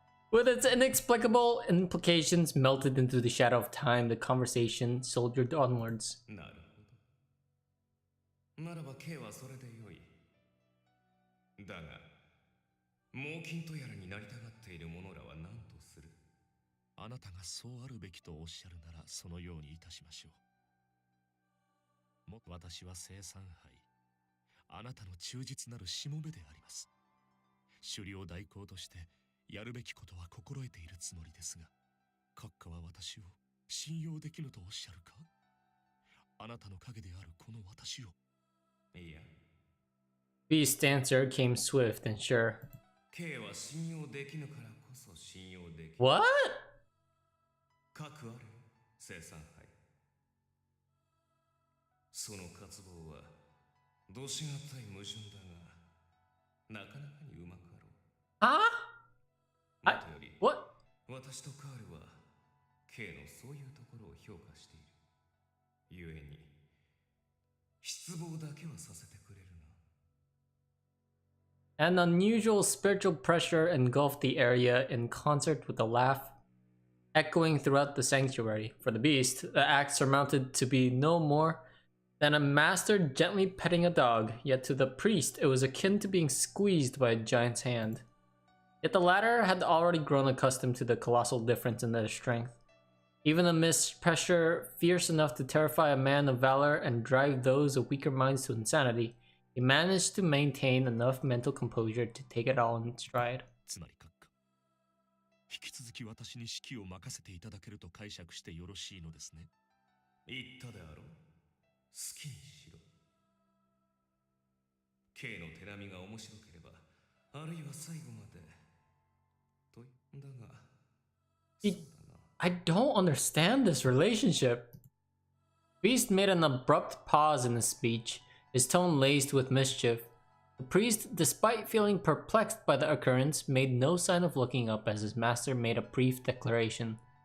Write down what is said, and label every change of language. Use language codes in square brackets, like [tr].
[en] With its inexplicable implications melted into the shadow of time, the conversation soldiered onwards. [ja] なるほど。ならば K はそれでよい。だが、猛禽とやらになりたがっている者らは何とする？あなたがそうあるべきとおっしゃるならそのようにいたしましょう。も私は生産杯。あなたの忠実なるしもべであります。首領代行としてやるべきことは心得ているつもりですが、閣下は私を信用できぬとおっしゃるか？あなたの影であるこの私を。いや。 [en] Beast's answer came swift and sure. [ja] K は信用できぬからこそ信用できる。 [en] What? [ja] かくある生産杯。その渇望はどしがたい矛盾だが、なかなかにうまくあろう。 [en] Huh? [ja] もとより、 [en] What? [ja] 私とカールは K のそういうところを評価している。ゆえに、失望だけはさせてくれるな。 [en] An unusual spiritual pressure engulfed the area in concert with a laugh echoing throughout the sanctuary. For the beast, the act surmounted to be no more than a master gently petting a dog, yet to the priest it was akin to being squeezed by a giant's hand. Yet the latter had already grown accustomed to the colossal difference in their strength. Even amidst pressure fierce enough to terrify a man of valor and drive those of weaker minds to insanity, he managed to maintain enough mental composure to take it all in stride. [ja] つまり閣下、引き続き私に指揮を任せていただけると解釈してよろしいのですね。言ったであろう。好きにしろ。 K の手並みが面白ければ、あるいは最後まで。と、だが、そうだな。 [en] I don't understand this relationship. Beast made an abrupt pause in his speech, his tone laced with mischief. The priest, despite feeling perplexed by the occurrence, made no sign of looking up as his master made a brief declaration.